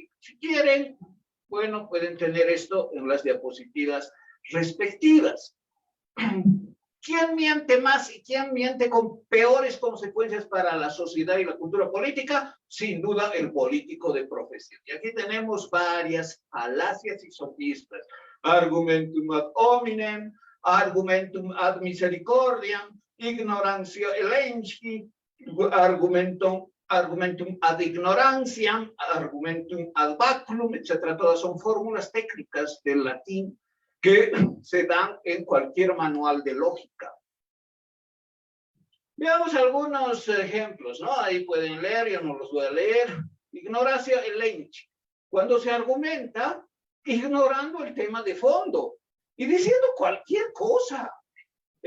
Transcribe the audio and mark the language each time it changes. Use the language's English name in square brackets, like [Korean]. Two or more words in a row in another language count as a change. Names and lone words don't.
[Spanish] Si quieren, bueno, pueden tener esto en las diapositivas respectivas. ¿Quién miente más y quién miente con peores consecuencias para la sociedad y la cultura política? Sin duda, el político de profesión. Y aquí tenemos varias falacias y sofismas. [Latin] Argumentum ad hominem, argumentum ad misericordiam, ignorantia elenchi, argumentum ad ignoranciam, argumentum ad baculum, [Spanish] etc. Todas son fórmulas técnicas del latín que se dan en cualquier manual de lógica. Veamos algunos ejemplos, ¿no? Ahí pueden leer, yo no los voy a leer. [Latin] Ignorancia elenchi. [Spanish] Cuando se argumenta ignorando el tema de fondo y diciendo cualquier cosa.